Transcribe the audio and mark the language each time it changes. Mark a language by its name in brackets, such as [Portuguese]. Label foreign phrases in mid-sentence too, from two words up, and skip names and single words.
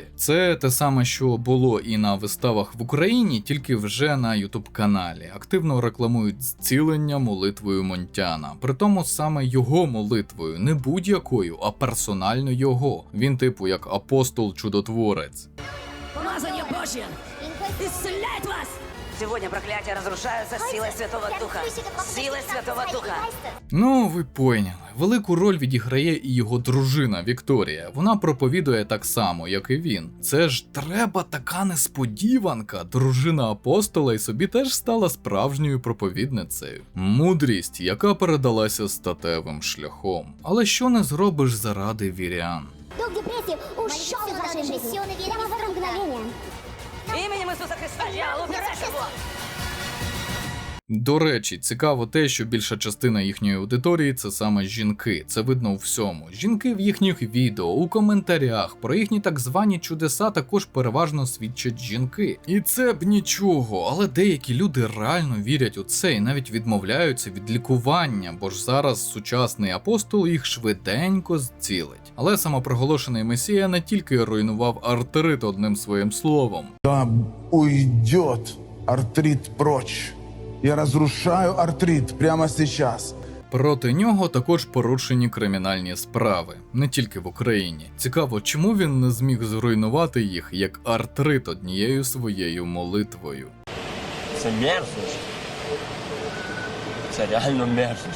[Ukrainian] Це те саме, що було і на виставах в Україні, тільки вже на ютуб-каналі. Активно рекламують зцілення молитвою Мунтяна. Притому саме його молитвою, не будь-якою, а персонально його. Він типу як апостол-чудотворець. [Russian] Помазание Божье исцеляет вас! Сегодня проклятия разрушаются силой Святого Духа. Силой Святого Духа. [Ukrainian] Ну, ви поняли. Велику роль відіграє і його дружина Вікторія. Вона проповідує так само, як і він. Це ж треба така несподіванка. Дружина апостола і собі теж стала справжньою проповідницею. Мудрість, яка передалася статевим шляхом. Але що не зробиш заради вірян? [Russian] Дух депрессии ушел из вашей жизни. Прямо в это мгновение. Именем Иисуса Христа, дьявол, убирайся вон! [Ukrainian] До речі, цікаво те, що більша частина їхньої аудиторії – це саме жінки. Це видно у всьому. Жінки в їхніх відео, у коментарях, про їхні так звані чудеса також переважно свідчать жінки. І це б нічого, але деякі люди реально вірять у це і навіть відмовляються від лікування, бо ж зараз сучасний апостол їх швиденько зцілить. Але самопроголошений месія не тільки руйнував артрит одним своїм словом. [Russian] Да уйдет артрит прочь. Я разрушаю артрит прямо сейчас. [Ukrainian] Проти нього також порушені кримінальні справи, не тільки в Україні. Цікаво, чому він не зміг зруйнувати їх як артрит однією своєю молитвою. Це мерзость. Це реально мерзость.